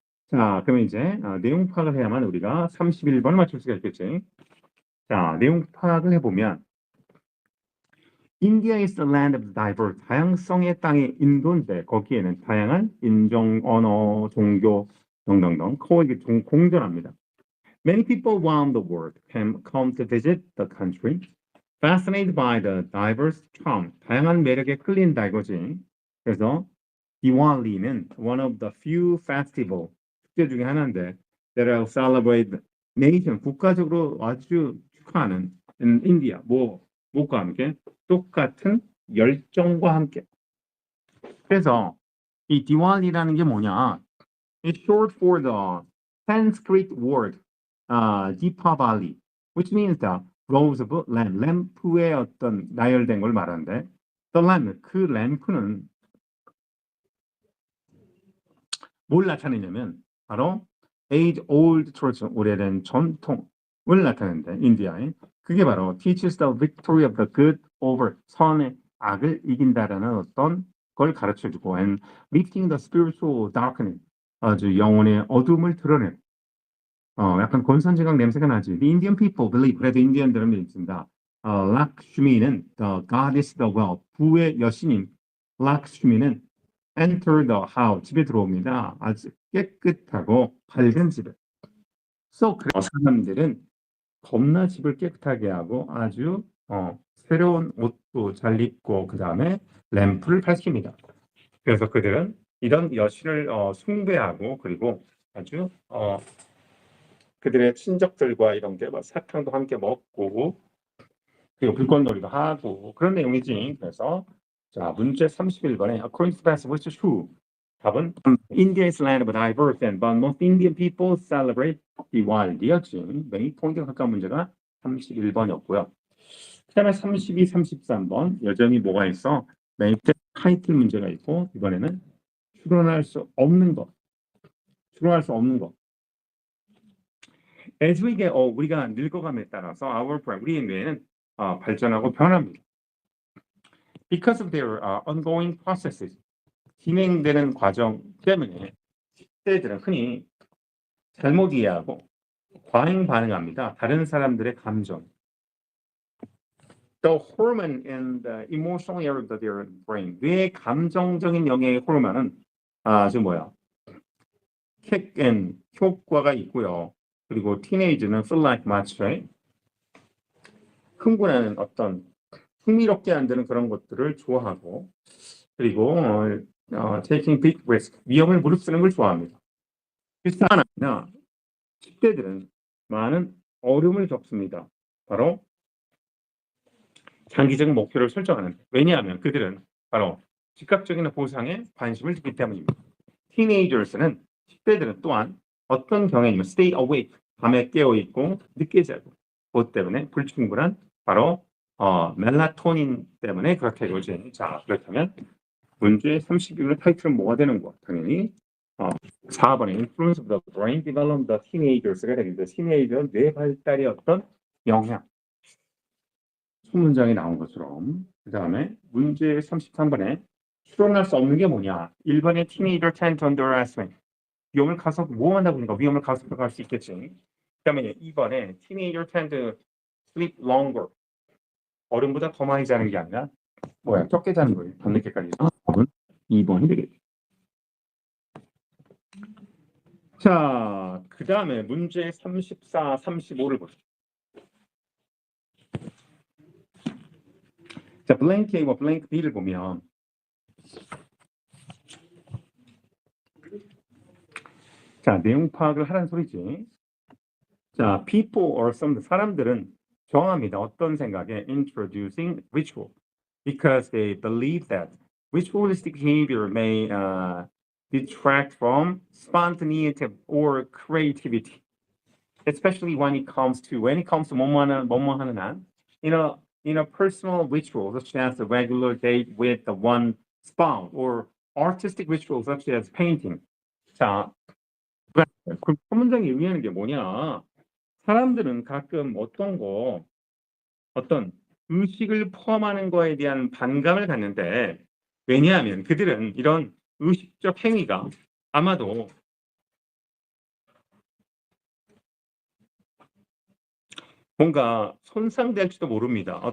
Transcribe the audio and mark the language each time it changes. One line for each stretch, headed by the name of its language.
Korean: 자, 그러면 이제 내용 파악을 해야만 우리가 31번을 맞출 수가 있겠지. 자, 내용 파악을 해보면
English: India is the land of diverse,
Korean: 다양성의 땅이 인도인데 거기에는 다양한 인종, 언어, 종교 등등등 거의 공존합니다.
English: Many people around the world can come to visit the country, fascinated by the diverse charm,
Korean: 다양한 매력에 끌린다 이거지. 그래서 디왈리는
English: one of the few festival,
Korean: 축제 중에 하나인데
English: that are celebrated nation,
Korean: 국가적으로 아주 축하하는
English: in India,
Korean: 뭐과 함께? 똑같은 열정과 함께. 그래서 이 디왈리라는 게 뭐냐?
English: It's short for the Sanskrit word Deepavali, which means the rose of lamp,
Korean: 램프의 어떤 나열된 걸 말하는데
English: the lamp,
Korean: 그 램프는 뭘 나타내냐면 바로
English: age-old tradition,
Korean: 오래된 전통을 나타내는데 인디아에 그게 바로
English: teaches the victory of the good over,
Korean: 선의 악을 이긴다라는 어떤 걸 가르쳐주고
English: and lifting the spiritual darkness,
Korean: 아주 영혼의 어둠을 드러내. 약간 권선징악 냄새가 나지.
English: The Indian people believe,
Korean: 그래도 인디언들은 믿습니다.
English: 락슈미는 the goddess of the wealth,
Korean: 부의 여신인 락슈미는
English: enter the house,
Korean: 집에 들어옵니다. 아주 깨끗하고 밝은 집에. So, 사람들은 겁나 집을 깨끗하게 하고 아주 새로운 옷도 잘 입고 그 다음에 램프를 밝힙니다. 그래서 그들은 이런 여신을 숭배하고 그리고 아주 그들의 친척들과 이런 게 사탕도 함께 먹고 그리고 불꽃놀이도 하고 그런 내용이지. 그래서 자 문제 31번에
English: according to the which is true. 답은 India is land of diverse and but most Indian people celebrate Diwali였지.
Korean: 메인 포인트가 가까운 문제가 31번이었고요. 그다음에 32, 33번 여전히 뭐가 있어? 메인 타이틀 문제가 있고 이번에는 추론할 수 없는 것. 추론할 수 없는 것.
English: as we get old,
Korean: 우리가 늙어감에 따라서
English: our brain,
Korean: 우리의 뇌는 발전하고 변합니다.
English: Because of their ongoing processes,
Korean: 진행되는 과정 때문에 10대들은 흔히 잘못 이해하고 과잉 반응합니다. 다른 사람들의 감정.
English: The hormone in the emotional area of their brain.
Korean: 뇌의 감정적인 영역의 호르몬은 킥앤 효과가 있고요. 그리고 티네이저는
English: feel like match,
Korean: 흥분하는 어떤 흥미롭게 만드는 그런 것들을 좋아하고, 그리고
English: taking big risk,
Korean: 위험을 무릅쓰는 걸 좋아합니다. 그렇지 않으나 10대들은 많은 어려움을 겪습니다. 바로 장기적인 목표를 설정하는. 왜냐하면 그들은 바로 즉각적인 보상에 관심을 두기 때문입니다. 티네이저스는 10대들은 또한 어떤 경향이면
English: stay awake,
Korean: 밤에 깨어있고 늦게 자고, 그것 때문에 불충분한 바로 멜라토닌 때문에 그렇게 되죠. 자, 그렇다면 문제 31의 타이틀은 뭐가 되는 거? 당연히 4번에
English: influence of the brain development of teenagers
Korean: 가 되겠습니다. 티네이저 뇌 발달의 어떤 영향. 소문장이 나온 것처럼. 그 다음에 문제 33번에 추론할 수 없는 게 뭐냐?
English: 1번에 teenager tend to underestimate.
Korean: 위험을 가속 뭐 한다 보니까 위험을 가속할 수 있겠지. 그 다음에 2번에
English: teenager tend to sleep longer.
Korean: 어른보다 더 많이 자는 게 아니라 적게 자는 거예요. 밤늦게까지. 2번이 되겠죠. 자, 그 다음에 문제 34, 35를 보죠. 자, blank A와 blank B를 보면 자, 내용 파악을 하라는 소리지. 자,
English: people or some
Korean: 사람들은 정합니다. 어떤 생각에
English: introducing ritual because they believe that ritualistic behavior may detract from spontaneity or creativity, especially when it comes to
Korean: 뭐뭐 하는 한
English: in a personal ritual such as a regular date with the one spouse or artistic rituals such as painting.
Korean: 자, 그 문장이 의미하는 게 뭐냐? 사람들은 가끔 어떤 의식을 포함하는 거에 대한 반감을 갖는데, 왜냐하면 그들은 이런 의식적 행위가 아마도 뭔가 손상될지도 모릅니다.